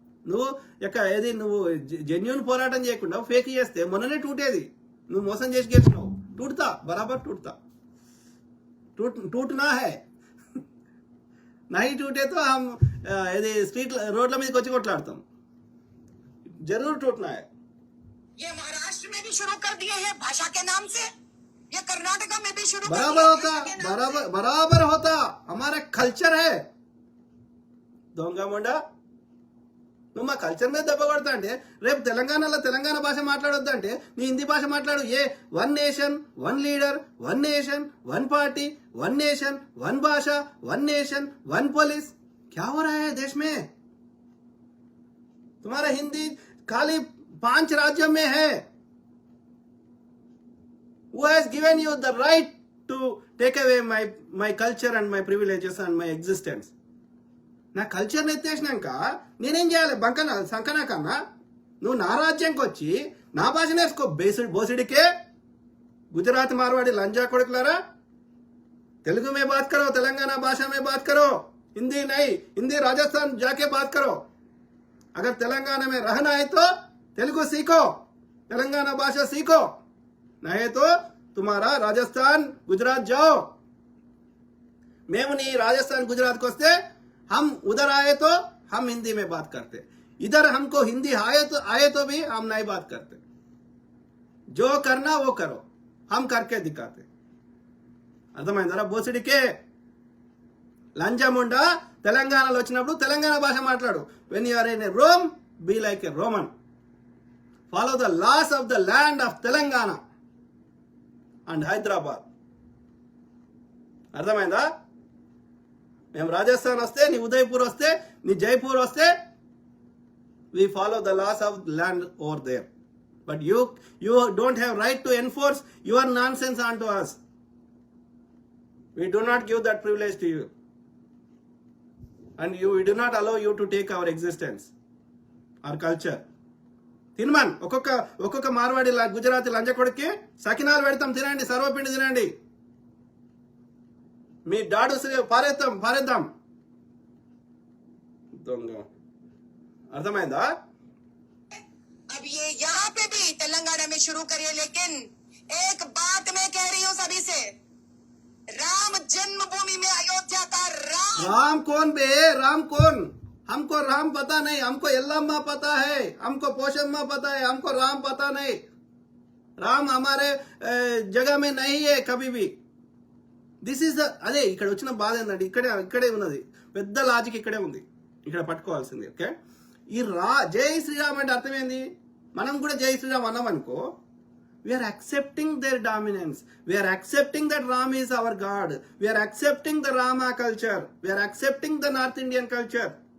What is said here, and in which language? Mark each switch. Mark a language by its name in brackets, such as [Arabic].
[Telugu] నువ్వు ఏది నువ్వు జెన్యున్ పోరాటం చేయకుండా ఫేక్ చేస్తే మొన్ననే టూటేది, నువ్వు మోసం చేసి గెలిచినావు. [Hindi] టూటుతా బరాబర్ టూటుతా, టూటనా హై నహీ టూటేతో [Telugu] ఇది స్ట్రీట్ రోడ్ల మీదకి వచ్చి కొట్లాడతాం. [Hindi] జరూర్ టూటనా హై. ये महाराष्ट्र में भी शुरू कर दिए हैं भाषा के नाम से, ये कर्नाटका में भी शुरू कर बराबर दिए हैं होता, भाषा के नाम बराबर बराबर होता. हमारा కల్చర్ है. [Telugu] దొంగ మొండా, నువ్వు మా కల్చర్ మీద దెబ్బ కొడతా అంటే రేపు తెలంగాణలో తెలంగాణ భాష మాట్లాడొద్దంటే నీ హిందీ భాష మాట్లాడు. [English] ఏ one nation one leader, one nation one party, one nation one भाषा, one nation one police. [Hindi] क्या हो रहा है देश में? तुम्हारा हिंदी खाली 5 राज्यों में है. [English] Who has given you the right to take away my culture and my privileges and my existence? [Telugu] నా కల్చర్ని ఎత్తేసినాక నేనేం చేయాలి? సంకనా కన్నా నువ్వు నా రాజ్యంకి వచ్చి నా భాష నేర్చుకో. బోసిడికే గుజరాత్ మార్వాడి లంజా కొడుకులారా, [Hindi] तेलुगु में बात करो, तेलंगाना भाषा में बात करो, हिंदी नहीं. हिंदी राजस्थान जाके बात करो. अगर तेलंगाना में रहना है तो तेलुगु सीखो, तेलंगाना भाषा सीखो. नहीं तो तुम्हारा राजस्थान गुजरात जाओ. [Telugu] మేము నీ [Hindi] राजस्थान गुजरात को वस्ते हम उधर आए तो हम हिंदी में बात करते, इधर हमको हिंदी आए तो भी हम नहीं बात करते. जो करना वो करो, हम करके दिखाते. [Telugu] అర్థమైందరా? బోసిడికే లంజముండా తెలంగాణలో వచ్చినప్పుడు తెలంగాణ భాష మాట్లాడు. [English] When you are in a Rome, be like a Roman. Follow the laws of the land of Telangana and Hyderabad. [Telugu] అర్థమైందా? మేము రాజస్థాన్ వస్తే, నీ ఉదయపూర్ వస్తే, నీ జైపూర్ వస్తే, [English] we follow the laws of land over there. But you don't have right to enforce your nonsense onto us. We do not give that privilege to you. And we do not allow you to take our existence, our culture. [Telugu] తినమన్ ఒక్కొక్క మార్వాడి గుజరాతీ లంజ కొడుక్కి సకినాలు పెడతాం, తినండి, సర్వపిండి తినండి. మీ dad పారేద్దాం. దొంగ. అర్థమైందా? [Hindi] अब ये यहाँ पे भी तेलंगाना में शुरू करिए, लेकिन एक बात मैं कह रही हूँ सभी से, राम जन्मभूमि में अयोध्या का राम कौन बे? राम कौन? हमको राम पता नहीं, हमको यल्लम्मा पता है, हमको पोशम्मा पता है, हमको राम पता नहीं. राम हमारे जगह में नहीं है कभी भी. [Telugu] దిస్ ఈస్ అదే ఇక్కడ వచ్చిన బాధ ఏంటంటే ఇక్కడే ఉన్నది, పెద్ద లాజిక్ ఇక్కడే ఉంది, ఇక్కడ పట్టుకోవాల్సింది. [English] okay, [Telugu] ఈ జై శ్రీరామ్ అంటే అర్థం ఏంది? మనం కూడా జై శ్రీరామ్ అన్నాం అనుకో, [English] We are accepting their dominance, we are accepting that Ram is our God, we are accepting the Rama culture, we are accepting the North Indian culture.